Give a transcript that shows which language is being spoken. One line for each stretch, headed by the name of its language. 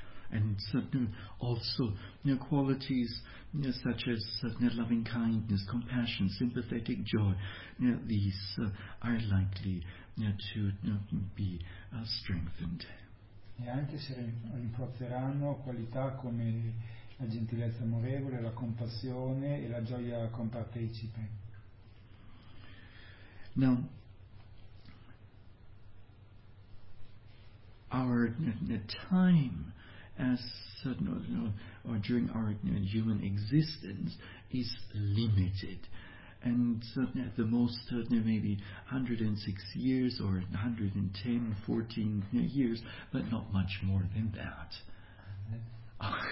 English: And also qualities such as loving kindness, compassion, sympathetic joy, these are likely to be strengthened.
Italian: E anche si rinforzeranno qualità come la gentilezza amorevole, la compassione e la gioia compartecipe.
English: Now, our time as or during our human existence is limited. And at the most, maybe 106 years or 110, 14 years, but not much more than that.